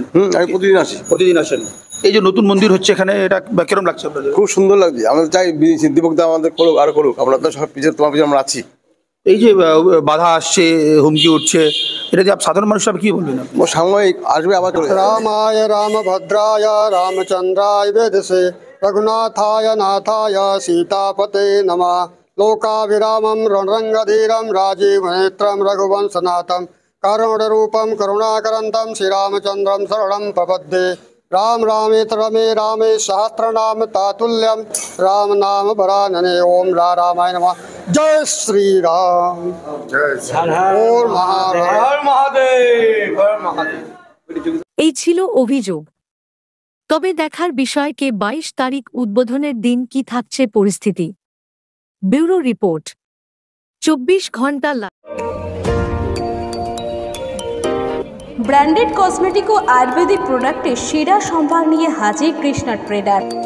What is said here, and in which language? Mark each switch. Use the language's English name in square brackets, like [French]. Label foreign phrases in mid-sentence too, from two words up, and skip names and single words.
[Bangla] আমি প্রতিদিন আসি। প্রতিদিন আসেন। এই যে নতুন মন্দির হচ্ছে এখানে, এটা কিরকম লাগছে আপনাদের? খুব সুন্দর লাগছে। আমরা চাই দীপক দা আমাদের করুক, আরো করুক। আমরা তো সব পিছিয়ে, তোমার পিছিয়ে আমরা আছি। এই যে বাধা আসছে, হুমকি উঠছে, এটা যে সাধারণ মানুষ কি বলবেন? সাময়িক আসবে আবার চলে যাবে। [Sanskrit] रामाय रामभद्राय रामचन्द्राय वेदसे रघुनाथाय नाथाय सीतापते नमः लोकाभिरामं रणरङ्गधीरं राजीवनेत्रं रघुवंशनाथं करुणरूपं करुणाकरन्तं श्रीरामचन्द्रं शरणं प्रपद्ये राम रामेति रमे रामे सहस्रनाम तातुल्यं राम नाम वरानने ओम रामाय नमः। [Hindi] जय श्री राम, ओम महादेव। [Bangla] এই ছিল অভিযোগ। তবে দেখার বিষয় কে 22 তারিখ উদ্বোধনের দিন কি থাকছে পরিস্থিতি। [English] bureau report, [Bangla] 24 ঘন্টা। [English] branded cosmetic [Bangla] ও [English] ayurvedic product-er [Bangla] সেরা সম্ভার নিয়ে হাজির কৃষ্ণা ট্রেডার।